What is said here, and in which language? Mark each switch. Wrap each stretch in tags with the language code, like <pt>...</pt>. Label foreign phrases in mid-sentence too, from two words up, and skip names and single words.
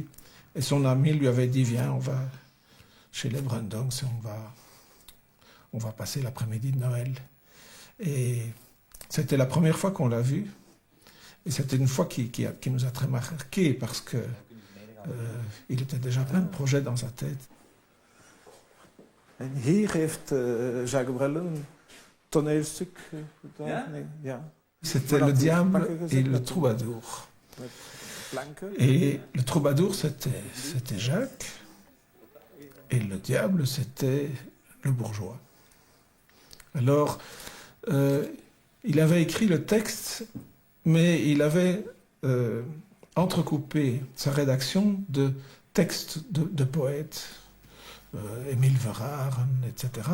<fr>Et son ami lui avait dit, viens, on va chez les Bruindonks, on va passer l'après-midi de Noël. Et c'était la première fois qu'on l'a vu. Et c'était une fois qui nous a très marqué parce que il était déjà plein de projets dans sa tête.</fr> <nl>En hier heeft Jacques Brel toneelstuk gedaan. Nee, ja.</nl> <fr>C'était le diable et le troubadour. Et le troubadour, c'était Jacques, et le diable, c'était le bourgeois. Alors, il avait écrit le texte, mais il avait entrecoupé sa rédaction de textes de poètes, Émile Verhaeren, etc.</fr>